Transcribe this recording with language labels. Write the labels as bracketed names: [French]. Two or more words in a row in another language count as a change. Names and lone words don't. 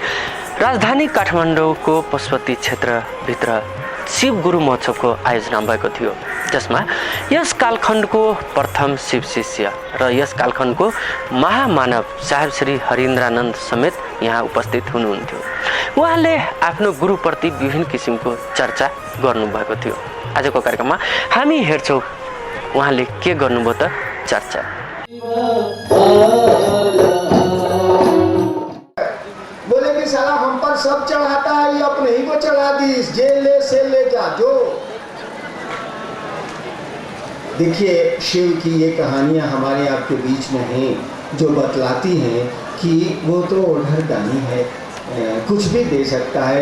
[Nepali] राजधानी काठमाडौँको पशुपति क्षेत्रभित्र शिव गुरु महोत्सवको आयोजना भएको थियो, जसमा यस कालखण्डको प्रथम शिव शिष्य र यस कालखण्डको महामानव साहेब श्री हरिन्द्रानन्द समेत यहाँ उपस्थित हुनुहुन्थ्यो। उहाँले आफ्नो गुरुप्रति विभिन्न किसिमको चर्चा गर्नुभएको थियो। आजको कार्यक्रममा हामी हेर्छौँ उहाँले के गर्नुभयो त चर्चा। [Hindi] बोले कि साला हम पर सब चढ़ाता है, ये अपने ही को चढ़ा दी, जेल ले से ले जा जो। देखिए शिव की ये कहानियां हमारे आपके बीच में हैं जो बतलाती हैं कि वो तो ओढ़रदानी है, कुछ भी दे सकता है।